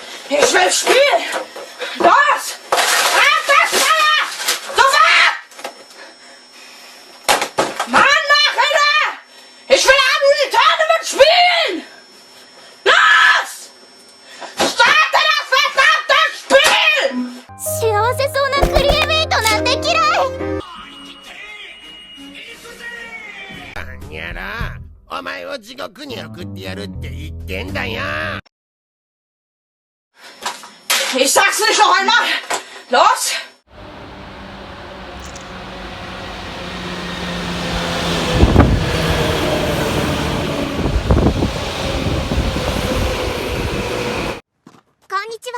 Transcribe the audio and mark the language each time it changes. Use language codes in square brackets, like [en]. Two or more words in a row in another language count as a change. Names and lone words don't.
[de] Ich will spielen! Los! Ab das Feuer! Sofort! Mann, mach wieder! Ich will am Tournament spielen! Los! Starte das verdammte Spiel! [ja] 幸せそうなクリエメイトなんて嫌い。なんやら、お前を地獄に送ってやるって言ってんだよ。 [de] Ich sag's nicht noch einmal! Los! Konnichiwa.